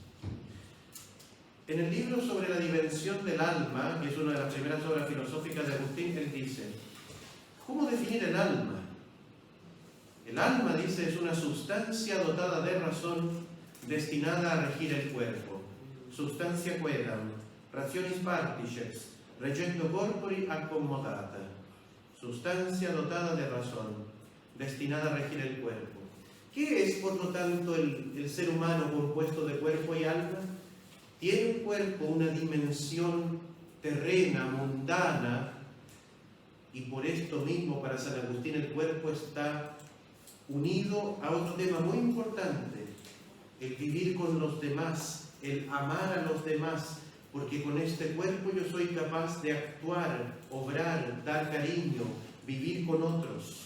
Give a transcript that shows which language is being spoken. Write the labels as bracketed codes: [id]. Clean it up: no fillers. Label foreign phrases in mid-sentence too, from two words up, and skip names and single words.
[es] En el libro sobre la dimensión del alma, que es una de las primeras obras filosóficas de Agustín, él dice, ¿cómo definir el alma? El alma, dice, es una sustancia dotada de razón destinada a regir el cuerpo. [la] Substantia quaedam, rationis particeps, reggendo corpori accommodata. [es] Sustancia dotada de razón, destinada a regir el cuerpo. ¿Qué es, por lo tanto, el ser humano compuesto de cuerpo y alma? Tiene un cuerpo, una dimensión terrena, mundana, y por esto mismo, para San Agustín, el cuerpo está unido a otro tema muy importante, el vivir con los demás, el amar a los demás, porque con este cuerpo yo soy capaz de actuar, obrar, dar cariño, vivir con otros.